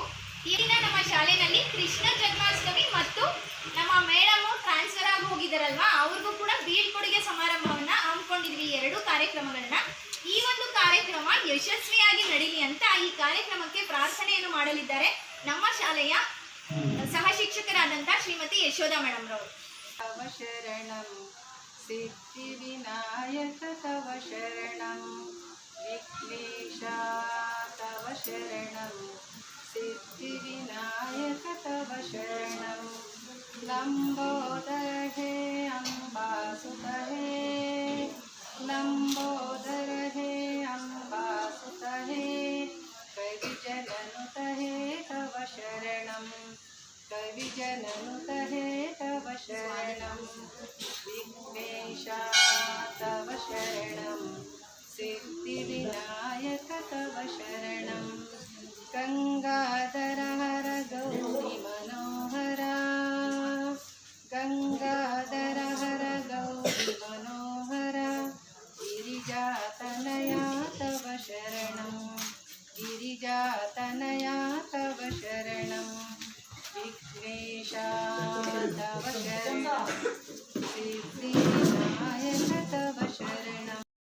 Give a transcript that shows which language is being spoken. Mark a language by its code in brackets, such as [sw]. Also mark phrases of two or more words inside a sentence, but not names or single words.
[kn] ಈ ದಿನ ನಮ್ಮ ಶಾಲೆಯಲ್ಲಿ ಕೃಷ್ಣ ಜನ್ಮಾಷ್ಟಮಿ ಮತ್ತು ನಮ್ಮ ಮೇಡಮು ಟ್ರಾನ್ಸ್ಫರ್ ಆಗಿ ಹೋಗಿದ್ದಾರಲ್ವಾ, ಅವ್ರಿಗೂ ಕೂಡ ಬೀಳ್ಕೊಡುಗೆ ಸಮಾರಂಭವನ್ನ ಹಮ್ಮಿಕೊಂಡಿದ್ವಿ, ಎರಡು ಕಾರ್ಯಕ್ರಮಗಳನ್ನ. ಈ ಒಂದು ಕಾರ್ಯಕ್ರಮ ಯಶಸ್ವಿಯಾಗಿ ನಡೀಲಿ ಅಂತ ಈ ಕಾರ್ಯಕ್ರಮಕ್ಕೆ ಪ್ರಾರ್ಥನೆಯನ್ನು ಮಾಡಲಿದ್ದಾರೆ ನಮ್ಮ ಶಾಲೆಯ ಸಹ ಶಿಕ್ಷಕರಾದಂತಹ ಶ್ರೀಮತಿ ಯಶೋಧಾ ಮೇಡಮ್ ರವರು. [sa] ತವ ಶರಣಂ ಸಿದ್ಧಿ ವಿನಾಯಕ ತವ ಶರಣಂ ವಿಘ್ನೇಶ ತವ ಶರಣಂ ಸಿದ್ಧಿ ವಿನಾಯಕ ತವ ಶರಣಂ ಲಂಬೋದರ ಹೇ ಅಂಬಾಸುತ ಹೇ ಲಂಬೋದರ ಹೇ ಅಂಬಾಸುತ ಹೇ ಕವಿ ಜನನುತ ಹೇ ತವ ಶರಣಂ ಕವಿ ಜನನುತ ಹೇ ತವ ಶರಣಂ ವಿಘ್ನೇಶ ತವ ಶರಣಂ ಸಿದ್ಧಿ ವಿನಾಯಕ ತವ ಶರಣಂ ಗಂಗಾಧರ ಹರ ಗೌರಿ ಮನೋಹರ ಗಂಗಾಧರ ಹರ ಗೌರಿ ಮನೋಹರ ಗಿರಿಜಾತನಯ ತವ ಶರಣಂ ಗಿರಿಜಾತನಯ ತವ ಶರಣಂ ವಿಘ್ನೇಶ ತವ ಶರಣಂ ಸಿದ್ಧಿ ವಿನಾಯಕ ತವ ಶರಣಂ.